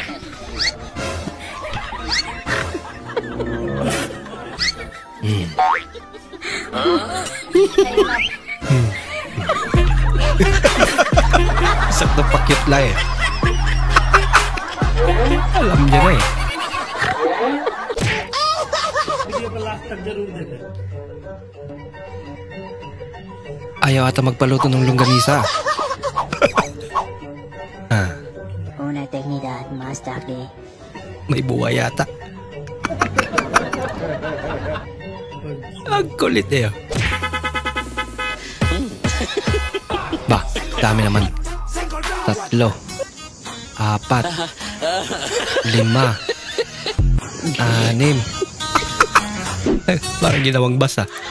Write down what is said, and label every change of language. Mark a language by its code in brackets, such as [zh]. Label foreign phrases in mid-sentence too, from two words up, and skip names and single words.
[tl] Sakto pa-cute lang eh. Alam niya na eh. Ayaw ata magpaluto ng longganisa. [es] Una eternidad más tarde. [tl] May buhay yata. Ang kulit eh. Ba, dami naman. 3, 4, 5, 6. Parang ginawang basa.